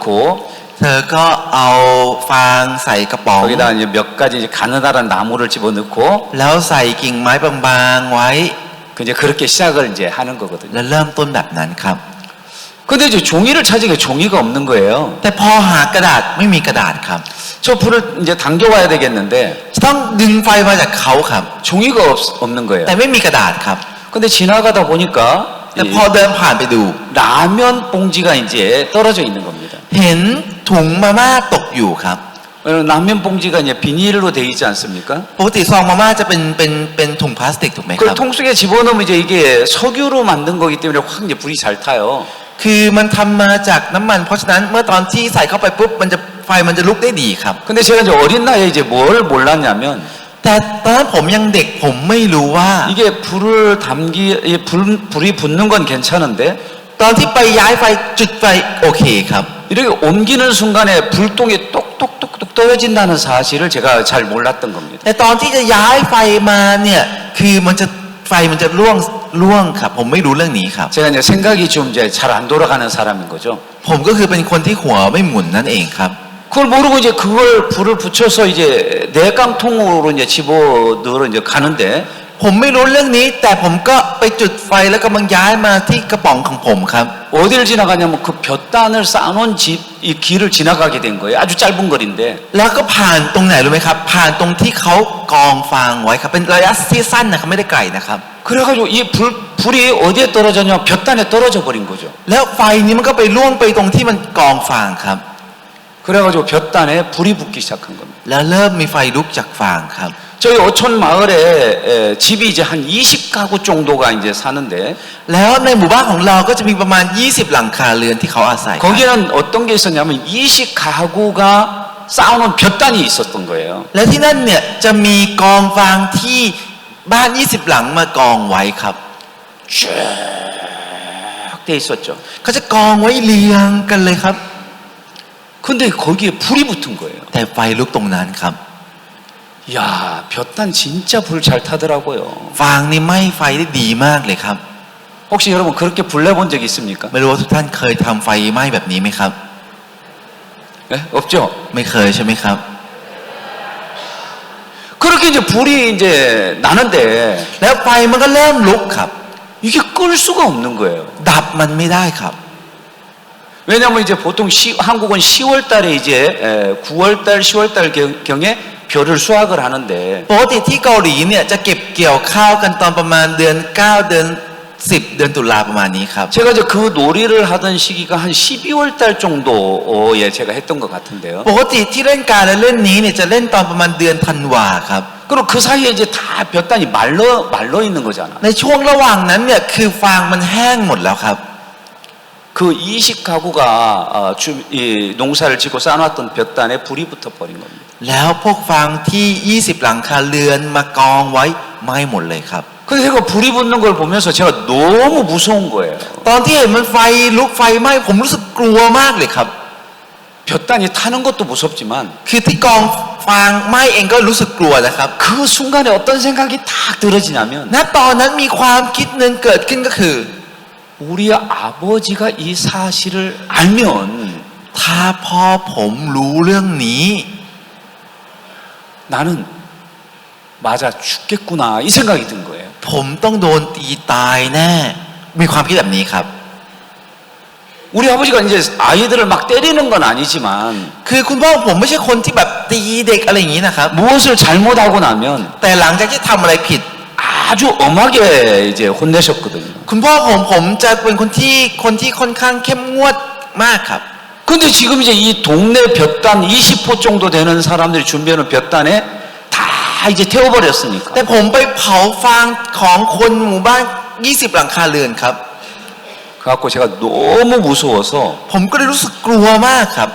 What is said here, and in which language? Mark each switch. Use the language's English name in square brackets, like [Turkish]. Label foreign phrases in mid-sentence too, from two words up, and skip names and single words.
[Thai] เธอก็เอาฟางใส่กระป๋อง [Korean] 거기다 이제 몇 가지 이제 가느다란 나무를 집어넣고 [Thai] แล้วใส่กิ่งไม้บางๆไว้ [Korean] 이제 그렇게 시작을 이제 하는 거거든요. [Thai] แล้วเริ่มต้นแบบนั้นครับ [Korean] 근데 이제 종이를 찾으니까 종이가 없는 거예요. [Thai] แต่พอหากระดาษไม่มีกระดาษครับ [Korean] 저 불을 이제 당겨와야 되겠는데 [Thai] จะต้องดึงไฟมาจากเขาครับ [Korean] 종이가 없는 거예요. [Thai] แต่ไม่มีกระดาษครับ [Korean] 근데 지나가다 보니까 [Thai] แต่พอเดินผ่านไปดู [Korean] 라면 봉지가 이제 떨어져 있는 겁니다. [Thai] เห็นถุงมาม่าตกอยู่ครับ [Korean] 라면 봉지가 이제 비닐로 돼 있지 않습니까? [Thai] ปกติซองมาม่าจะเป็นถุงพลาสติกถูกไหมค [Korean] 그 [Thai] รับ [Korean] 통 속에 집어넣으면 이제 이게 석유로 만든 거기 때문에 확 이제 불이 잘 타요. [Thai] คือมันทำมาจากน้ำมัน เพราะฉะนั้นเมื่อตอนที่ใส่เข้าไปปุ๊บไฟมันจะลุกได้ดีครับ [Korean] 근데 제가 이제 어린 나이에 이제 뭘 몰랐냐면 [Thai] แต่ตอนนั้นผมยังเด็กผมไม่รู้ว่า [Korean] 이게 불이 붙는 건 괜찮은데 [Thai] ตอนที่ไปย้ายไฟจุดไฟโอเคครับ [Korean] 이렇게 옮기는 순간에 불똥이 똑똑똑똑 떨어진다는 사실을 제가 잘 몰랐던 겁니다. [Thai] แต่ตอนที่จะย้ายไฟมาเนี่ยคือไฟมันจะล่วงครับ ผมไม่รู้เรื่องนี้ครับ [Korean] 제가 이제 생각이 좀 이제 잘 안 돌아가는 사람인 거죠. [Thai] ผมก็คือเป็นคนที่หัวไม่หมุนนั่นเองครับ [Korean] 그걸 모르고 이제 그걸 불을 붙여서 이제 내깡통으로 이제 집어 넣으러 이제 가는데 [Thai] ผมไม่รู้เรื่องนี้ แต่ผมก็ไปจุดไฟแล้วกำลังย้ายมาที่กระป๋องของผมครับ [Korean] 어디를 지나가냐면 그 볕단을 쌓아놓은 집 이 길을 지나가게 된 거예요. 아주 짧은 거리인데 [Thai] แล้วก็ผ่านตรงไหนรู้ไหมครับ ผ่านตรงที่เขากองฟางไว้ครับ เป็นระยะที่สั้นนะครับไม่ได้ไกลนะครับ [Korean] 그래가지고 이 불이 어디에 떨어졌냐 볕단에 떨어져 버린 거죠. [Thai] แล้วไฟนี้มันก็ไปล่วงไปตรงที่มันกองฟางครับ [Korean] 그래가지고 볕단에 불이 붙기 시작한 겁니다. [Thai] แล้วเริ่มมีไฟลุกจากฟางครับ [Korean] 저희 어촌 마을에 집이 이제 한 20가구 정도가 이제 사는데 [Thai] แล้วในหมู่บ้านของเราก็จะมีประมาณ20หลังคาเรือนที่เขาอาศัยครับ [Korean] 거기는 어떤 게 있었냐면 20가구가 쌓아놓은 볕단이 있었던 거예요. [Thai] และที่นั่นเนี่ยจะมีกองฟางที่บ้าน20หลังมากองไว้ครับ [Korean] 쭉 돼 있었죠. [Thai] เขาจะกองไว้เรียงกันเลยครับ [Korean] 근데 거기에 불이 붙은 거예요. [Thai] แต่ไฟลุกตรงนั้นครับ [Korean] 야, 볕단 진짜 불 잘 타더라고요. [Thai] ฟางนี่ไหม้ไฟได้ดีมากเลยครับ [Korean] 혹시 여러분 그렇게 불 내본 적 있습니까? [Thai] ไม่รู้ว่าทุกท่านเคยทำไฟไหม้แบบนี้ไหมครับ [Korean] 네? 없죠? [Thai] ไม่เคยใช่ไหมครับ [Korean] 그렇게 이제 불이 이제 나는데 [Thai] แล้วไฟมันก็เริ่มลุกครับ [Korean] 이게 끌 수가 없는 거예요. [Thai] ดับมันไม่ได้ครับ [Korean] 왜냐하면 이제 보통 한국은 10월 달에 이제 9월 달, 10월 달 경에 벼를 수확을 하는데 [Thai] ปกติที่เกาหลีเนี่ยจะเก็บเกี่ยวข้าวกันตอนประมาณเดือน9เดือน10เดือนตุลาประมาณนี้ครับ [Korean] 제가 이제 그 놀이를 하던 시기가 한 12월 달 정도에 제가 했던 것 같은데요. [Thai] ปกติที่เล่นการและเล่นนี้เนี่ยจะเล่นตอนประมาณเดือนธันวาครับ [Korean] 그리고 그 사이에 이제 다 볕단이 말러 있는 거잖아. [Thai] ในช่วงระหว่างนั้นเนี่ยคือฟางมันแห้งหมดแล้วครับ [Korean] 그 20가구가 이 농사를 짓고 쌓아놨던 볕단에 불이 붙어버린 겁니다. [Thai] แล้วพวกฟางที่20หลังคาเรือนมากองไว้ไหม้หมดเลยครับ [Korean] 그래서 제가 불이 붙는 걸 보면서 제가 너무 무서운 거예요. [Thai] ตอนที่เห็นมันไฟลุกไฟไหม้ผมรู้สึกกลัวมากเลยครับ [Korean] 볕단이 타는 것도 무섭지만 [Thai] คือที่กองฟางไหม้เองก็รู้สึกกลัวนะครับ [Korean] 그 순간에 어떤 생각이 딱 들어지냐면 [Thai] ณตอนนั้นมีความคิดหนึ่งเกิดขึ้นก็คือ [Korean] 우리 아버지가 이 사실을 알면 [Thai] ถ้าพ่อผมรู้เรื่องนี้ [Korean] 나는 맞아 죽겠구나 이 생각이 든 거예요. [Thai] ผมต้องโดนตีตายแน่มีความคิดแบบนี้ครับ [Korean] 우리 아버지가 이제 아이들을 막 때리는 건 아니지만 [Thai] คือคุณพ่อผมไม่ใช่คนที่แบบตีเด็กอะไรอย่างนี้นะครับ [Korean] 무엇을 잘못하고 나면 [Thai] แต่หลังจากที่ทำอะไรผิด [Korean] 아주 엄하게 이제 혼내셨거든요. [Thai] คุณพ่อผมจะเป็นคนที่ค่อนข้างเข้มงวดมากครับ [Korean] 근데 지금 이제 이 동네 볕단 20호 정도 되는 사람들이 준비하는 볕단에 다 이제 태워버렸으니까 [Thai] แต่ผมไปเผาฟางของคนหมู่บ้าน20หลังคาเรือนครับ [Korean] 그래갖고 제가 너무 무서워서 [Thai] ผมก็เลยรู้สึกกลัวมากครับ